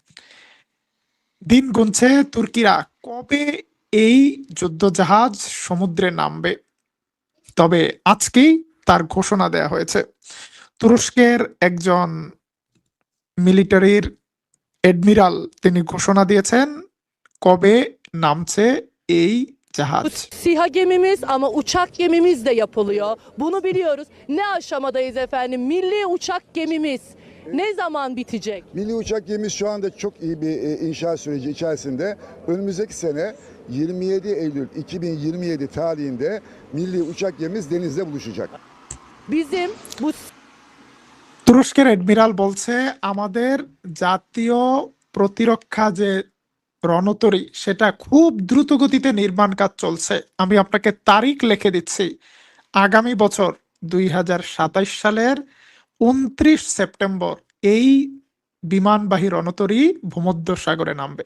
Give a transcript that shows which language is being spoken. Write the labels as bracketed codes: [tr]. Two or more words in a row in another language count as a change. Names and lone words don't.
[bn] দিন গুনছে তুর্কিরা কবে এই যুদ্ধজাহাজ সমুদ্রে নামবে। তবে আজকেই তার ঘোষণা দেয়া হয়েছে। তুরস্কের একজন মিলিটারির এডমিরাল তিনি ঘোষণা দিয়েছেন কবে নামছে এই জাহাজ। [tr] SİHA gemimiz ama uçak gemimiz de yapılıyor. Bunu biliyoruz. Ne aşamadayız efendim? Milli uçak gemimiz ne zaman bitecek? Milli uçak gemimiz şu anda çok iyi bir inşaat süreci içerisinde. Önümüzdeki sene 27 Eylül 2027 tarihinde milli uçak gemimiz denizde buluşacak. Bizim bu [bn] তুরস্কের এডমিরাল বলছে আমাদের জাতীয় প্রতিরক্ষা যে রণতরী সেটা খুব দ্রুত গতিতে নির্মাণ কাজ চলছে। আমি আপনাকে তারিখ লিখে দিচ্ছি, আগামী বছর 2027 সালের 29 সেপ্টেম্বর এই বিমানবাহী রণতরী ভূমধ্য সাগরে নামবে।